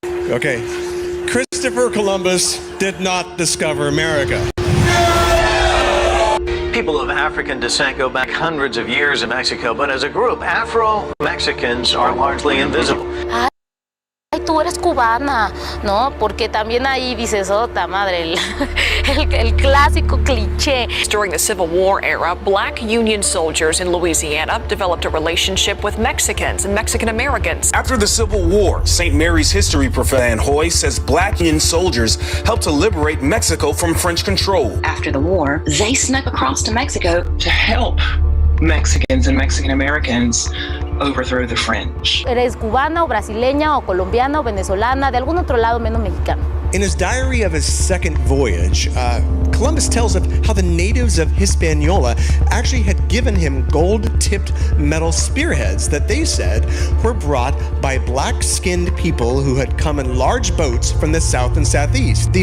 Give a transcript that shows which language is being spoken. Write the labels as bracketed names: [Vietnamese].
[English] Okay, Christopher Columbus did not discover America. People of African descent go back hundreds of years in Mexico, but as a group, Afro-Mexicans are largely invisible. [Spanish] Ay, tú eres cubana, ¿no? Porque también ahí dices, ota madre, el clásico cliché. [English] During the Civil War era, black Union soldiers in Louisiana developed a relationship with Mexicans and Mexican Americans. After the Civil War, St. Mary's history professor Ann Hoy says black Union soldiers helped to liberate Mexico from French control. After the war, they snuck across to Mexico to help Mexicans and Mexican Americans overthrow the French. [Spanish] Eres cubana o brasileña o colombiana o venezolana, de algún otro lado menos mexicano. [English] In his diary of his second voyage, Columbus tells of how the natives of Hispaniola actually had given him gold-tipped metal spearheads that they said were brought by black-skinned people who had come in large boats from the south and southeast.